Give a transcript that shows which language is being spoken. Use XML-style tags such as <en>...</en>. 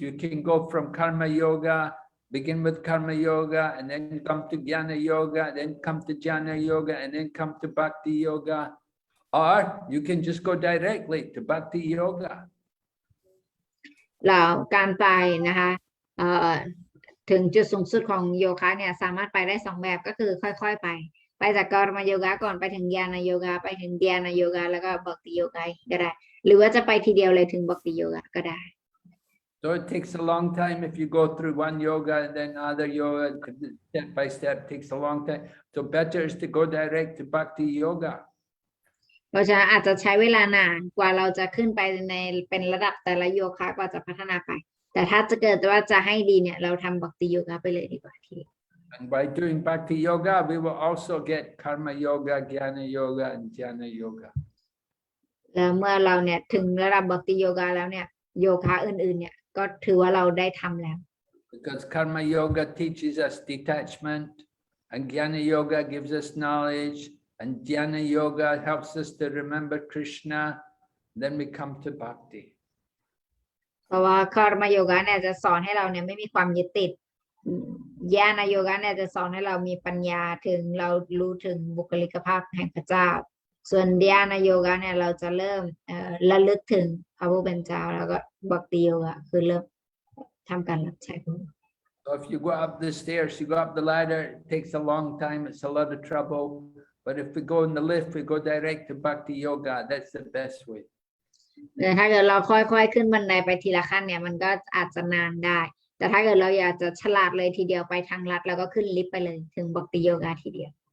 <en>You can go from karma yoga, begin with karma yoga, and then come to jnana yoga, then come to jnana yoga, and then come to bhakti yoga. Or you can just go directly to bhakti yoga.</en> <th>แล้วการไปนะคะถึงจุดสูงสุดของโยคะเนี่ยสามารถไปได้สองแบบก็คือค่อยๆไปจากกรรมโยคะก่อนไปถึงญาณโยคะไปถึงญาณโยคะแล้วก็บัพติโยคะก็ได้หรือว่าจะไปทีเดียวเลยถึงบัพติโยคะก็ได้</th> <en>So it takes a long time if you go through one yoga and then other yoga, step by step, takes a long time. So better is to go direct to bhakti yoga.</en> <th>เพราะฉะนั้นอาจจะใช้เวลานานกว่าเราจะขึ้นไปในเป็นระดับแต่ละโยคะกว่าจะพัฒนาไปแต่ถ้าจะเกิดว่าจะให้ดีเนี่ยเราทำบัพติโยคะไปเลยดีกว่าที</th> <en>And by doing bhakti yoga, we will also get karma yoga, jnana yoga, and dhyana yoga.</en> <th>แล้วเมื่อเราเนี่ยถึงระดับบัพติโยคะแล้วเนี่ยโยคะอื่นๆเนี่ยก็ถือว่าเราได้ทำแล้ว</th> <en>Because karma yoga teaches us detachment, and jnana yoga gives us knowledge, and dhyana yoga helps us to remember Krishna. Then we come to bhakti.</en> <th>เพราะว่าคาร์มโยคะเนี่ยจะสอนให้เราเนี่ยไม่มีความยึดติดญาณโยคะเนี่ยจะสอนให้เรามีปัญญาถึงเรารู้ถึงบุคลิกภาพแห่งพระเจ้าส่วนญาณโยคะเนี่ยเราจะเริ่มระลึกถึงพระผู้เป็นเจ้าแล้วก็บัพติโยคะคือเริ่มทำการรับใช้พระองค์</th> <en>So if you go up the stairs, you go up the ladder, it takes a long time, it's a lot of trouble. But if we go in the lift, we go direct to bhakti yoga. That's the best way.</en> <th>ถ้าเกิดเราค่อยๆขึ้นบันไดไปทีละขั้นเนี่ยมันก็อาจจะนานได้แต่ถ้าเกิดเราอยากจะฉลาดเลยทีเดียวไปทางลัดแล้วก็ขึ้นลิฟต์ไปเลยถึงบัพติโยคะทีเดียว</th>